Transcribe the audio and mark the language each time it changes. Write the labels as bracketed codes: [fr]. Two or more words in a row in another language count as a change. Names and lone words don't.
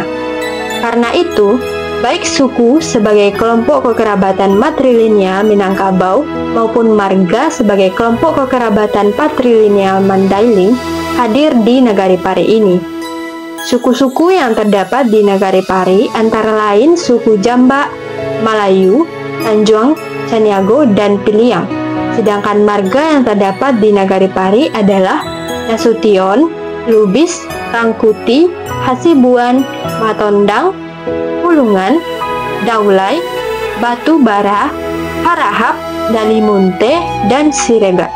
[id] Karena itu, baik suku sebagai kelompok kekerabatan matrilineal Minangkabau maupun marga sebagai kelompok kekerabatan patrilineal Mandailing hadir di Nagari Pari ini. Suku-suku yang terdapat di Nagari Pari antara lain suku Jamba, Malayu, Tanjuang, Caniago, dan Piliang. Sedangkan marga yang terdapat di Nagari Pari adalah Nasution, Lubis, Rangkuti, Hasibuan, Matondang, Pulungan, Daulay, Batu Bara, Harahap, Dalimunte, dan Siregar.